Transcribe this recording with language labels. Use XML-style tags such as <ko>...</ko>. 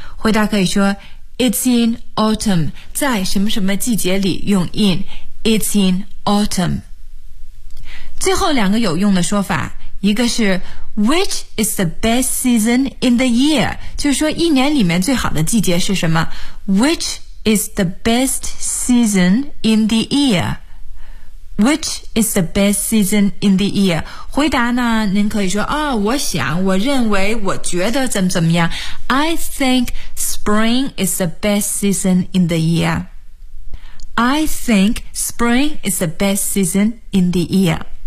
<zh>回答可以说</zh> <en>It's in autumn.</en> <zh>在什么什么季节里用 in?</zh> <en>It's in autumn.</en> <zh>最后两个有用的说法，一个是</zh> <en>Which is the best season in the year?</en> <zh>就是说一年里面最好的季节是什么？</zh> <en>Which is the best season in the year? Which is the best season in the year?</en> <zh>回答呢，您可以说啊、哦，我想，我认为，我觉得怎么怎么样。</zh> <en>I think spring is the best season in the year. I think spring is the best season in the year.</en>